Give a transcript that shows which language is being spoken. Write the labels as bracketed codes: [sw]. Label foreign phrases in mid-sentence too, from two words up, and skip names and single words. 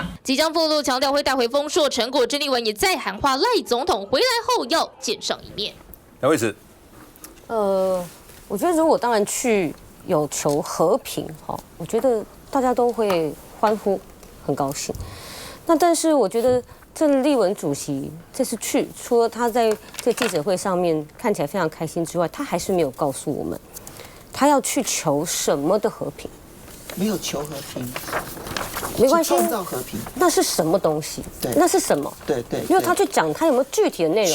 [zh] 即將赴陸，強調會帶回豐碩成果。鄭麗文也再喊話賴總統回來後要見上一面。兩位是，我覺得如果當然去有求和平，我覺得大家都會歡呼，很高興。那但是我覺得鄭麗文主席這次去，除了他在這記者會上面看起來非常開心之外，他還是沒有告訴我們，他要去求什麼的和平。沒有求和平，沒關係，創造和平，那是什麼東西？對，那是什麼？對，因為他去講他有沒有具體的內容。